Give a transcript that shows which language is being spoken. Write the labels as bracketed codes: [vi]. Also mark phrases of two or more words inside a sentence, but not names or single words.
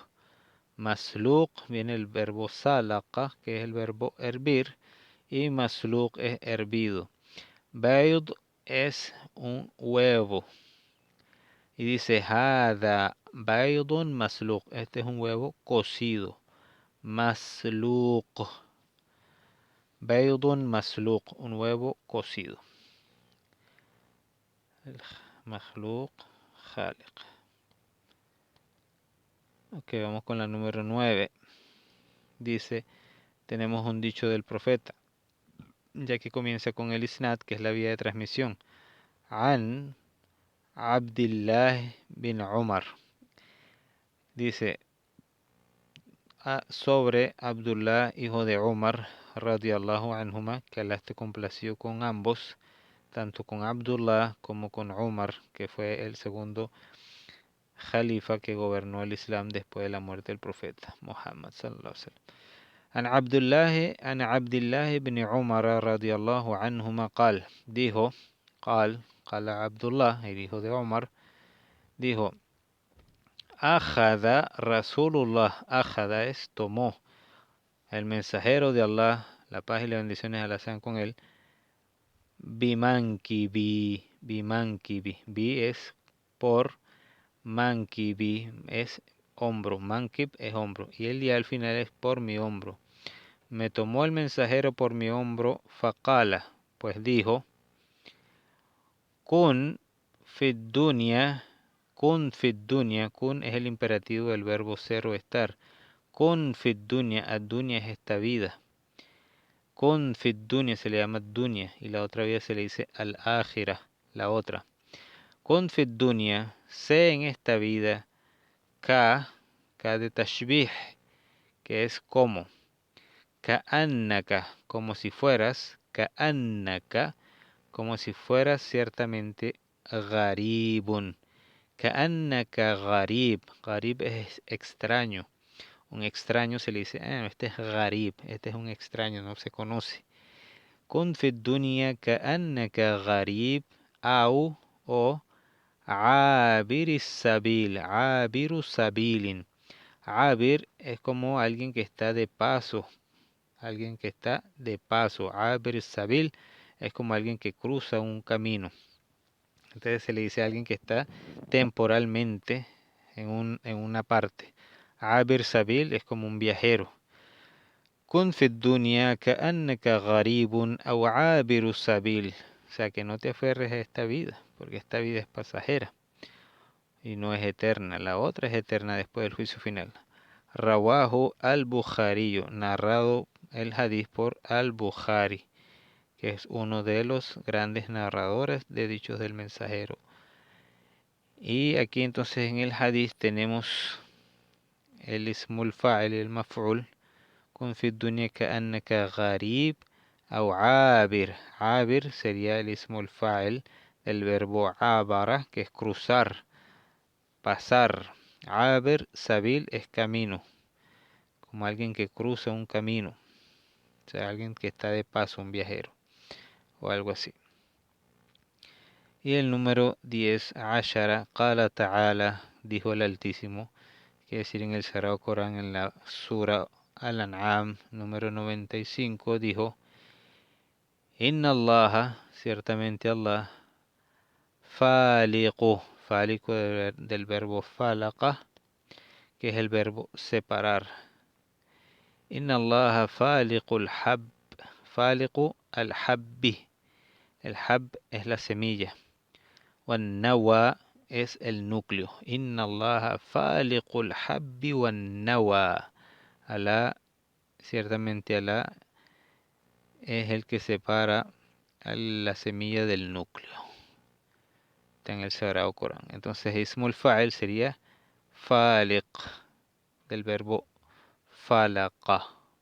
[es] Masluq viene el verbo salaqa, que es el verbo hervir, y masluq es hervido. Bayd es un huevo. Y dice, [ar] هذا بيض مسلوق. [es] Este es un huevo cocido. Masluq. [ar] بيض مسلوق, [es] un huevo cocido. [ar] مخلوق، خالق. [es] Ok, vamos con la número 9. Dice, tenemos un dicho del profeta, ya que comienza con el isnad, que es la vía de transmisión. [ar] عن عبد الله بن عمر. [es] Dice, sobre Abdullah, hijo de Umar, [ar] رضي الله عنهما, [es] que Allah esté complacido con ambos, tanto con Abdullah como con Umar, que fue el segundo Jalifa que gobernó el Islam después de la muerte del profeta Muhammad [ar] صلى الله عليه وسلم. عن عبد الله بن عمر رضي الله عنهما قال, dijo, قال عبد الله, [es] el hijo de Omar, dijo, [ar] أخذ رسول الله, [es] أخذ es tomó, el mensajero de Allah, la paz y las bendiciones de Allah sean con él, bimankibi, bi es por, mankibi es hombro, mankib es hombro, y el día al final es por mi hombro. Me tomó el mensajero por mi hombro, faqala, pues dijo, [ar] كن في الدنيا, [es] kun es el imperativo del verbo ser o estar. [ar] كن في الدنيا, [es] ad-dunya es esta vida. [ar] كن في الدنيا [es] se le llama dunya, y la otra vida se le dice al-akhirah, la otra. [ar] كن في الدنيا, [es] sé en esta vida, ka de tashbih, que es como. Ka'annaka, como si fueras, ka'annaka, como si fueras ciertamente gharibun. [ar] كأنك غريب, [es] gharib es extraño. Un extraño se le dice, este es gharib, este es un extraño, no se conoce. [ar] كن في الدنيا كأنك غريب، أو, o, عابر السبيل، عابر سبيل. [es] Abir es como alguien que está de paso. Alguien que está de paso. [ar] عابر سبيل [es] es como alguien que cruza un camino. Entonces se le dice a alguien que está temporalmente en una parte. [ar] عابر سبيل [es] es como un viajero. [ar] كن في الدنيا كأنك غريب أو عابر سبيل. [es] O sea, que no te aferres a esta vida, porque esta vida es pasajera y no es eterna. La otra es eterna después del juicio final. [ar] رواه البخاري, [es] narrado el hadith por al-Bukhari, que es uno de los grandes narradores de dichos del mensajero. Y aquí entonces en el hadith tenemos el [ar] اسم الفاعل, [es] el maf'ul, [ar] كن في الدنيا كأنك غريب, [es] o abir. Abir sería el [ar] اسم الفاعل [es] el verbo abara, que es cruzar, pasar. [ar] عابر، سبيل, [es] es camino, como alguien que cruza un camino, o sea, alguien que está de paso, un viajero, o algo así. Y el número 10, [ar] عشرة، قال تعالى, [es] dijo el Altísimo, quiere decir en el Sagrado Corán, en la Sura Al-An'am, número 95, dijo, [ar] إن الله, [es] ciertamente Allah, faliqu, faliqu del verbo falaqa, que es el verbo separar. [ar] إن الله فالق الحب، فالق الحب. [es] El hab es la semilla. [ar] والنوى [es] es el núcleo. [ar] إن الله فالق الحب والنوى. [es] Alá, ciertamente Alá es el que separa a la semilla del núcleo. Está en el Sagrado Corán. Entonces, [ar] اسم الفاعل [es] sería faliq, del verbo falaqa.